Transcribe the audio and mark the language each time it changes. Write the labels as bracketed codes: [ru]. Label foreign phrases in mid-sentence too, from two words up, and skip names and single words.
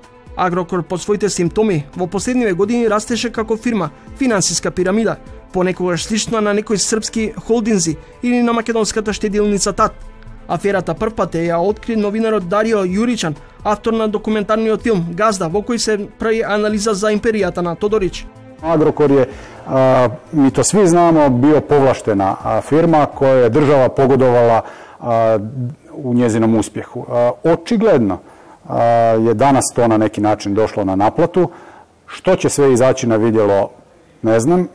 [mk] Агрокор по своите симптоми во последниве години растеше како фирма, финансиска пирамида, понекогаш слична на некои српски холдинзи или на македонската штедилница ТАТ. Аферата првпат ја откри новинарот Дарио Јуричан, автор на документарниот филм Газда, во кој се прави анализа за империјата на Тодорич. [hr] Agrokor je, mi to svi znamo, bio povlaštena firma koja je država pogodovala u njezinom uspjehu. Očigledno je danas to na neki način došlo na naplatu. Što će sve izaći na vidjelo, ne znam.